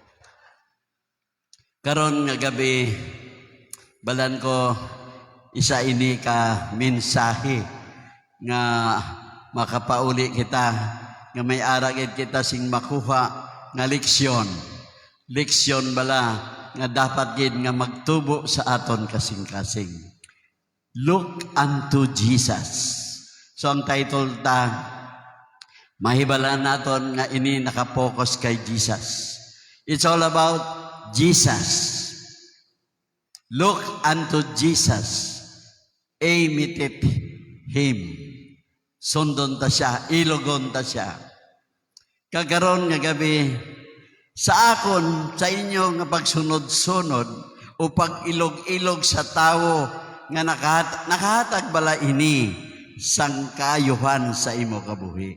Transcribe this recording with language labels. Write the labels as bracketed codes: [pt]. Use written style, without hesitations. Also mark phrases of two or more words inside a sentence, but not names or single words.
[hil] Karon nga gabi, balan ko isa ini ka mensahe nga makapauli kita, nga may aragid kita sing makuha nga leksyon. Leksyon bala nga dapat gid nga magtubo sa aton kasing-kasing. [en] Look unto Jesus. [hil] So ang title ta, mahibalaan naton nga ini nakapokus kay Jesus. [en] It's all about Jesus. Look unto Jesus. Imitate Him. [hil] Sundon ta siya, ilogon ta siya. Kagaron nga gabi, sa akon, sa inyo nga pagsunod-sunod o pag-ilog-ilog sa tao nga nakahatag bala ini sang kaayuhan sa imo kabuhi.